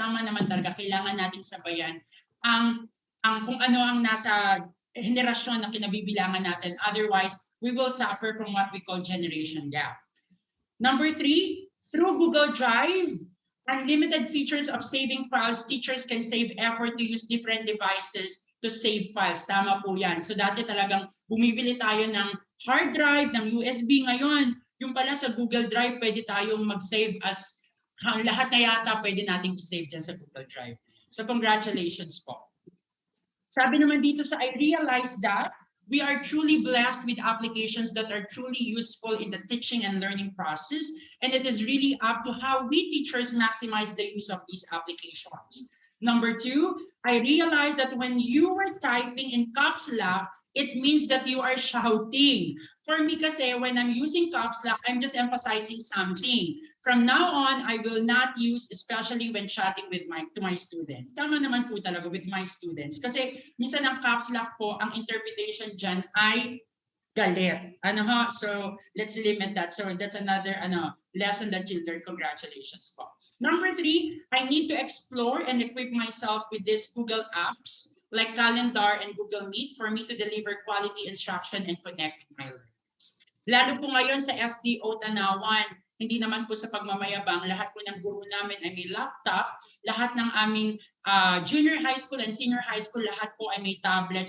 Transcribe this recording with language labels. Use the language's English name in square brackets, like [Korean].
[Filipino] Tama naman talaga, kailangan nating sabayan ang kung ano ang nasa henerasyon na kinabibilangan natin. [English] Otherwise, we will suffer from what we call generation gap. Number 3, through Google Drive, unlimited features of saving files, teachers can save effort to use different devices to save files. [Filipino] Tama po yan. So dati talagang bumibili tayo ng hard drive, ng USB. Ngayon, yung pala sa Google Drive, pwede tayong mag-save as lahat na yata pwede nating i-save dyan sa Google Drive. [English] So congratulations po. [Filipino] Sabi naman dito sa [English] I realized that we are truly blessed with applications that are truly useful in the teaching and learning process, and it is really up to how we teachers maximize the use of these applications. Number 2, I realized that when you were typing in caps lock, it means that you are shouting. For me kasi, when I'm using caps lock, I'm just emphasizing something. From now on, I will not use, especially when chatting with to my students. Tama naman po talaga with my students. [Filipino] Kasi minsan ang caps lock po, ang interpretation dyan ay galit. [English] So let's limit that. So that's another lesson that you learned. Congratulations po. Number 3, I need to explore and equip myself with these Google apps like Calendar and Google Meet for me to deliver quality instruction and connect with my learners. [Filipino] Lalo po ngayon sa SDO Tanauan, hindi naman po sa pagmamayabang, lahat po ng guro namin ay may laptop, lahat ng aming junior high school and senior high school, lahat po ay may tablet.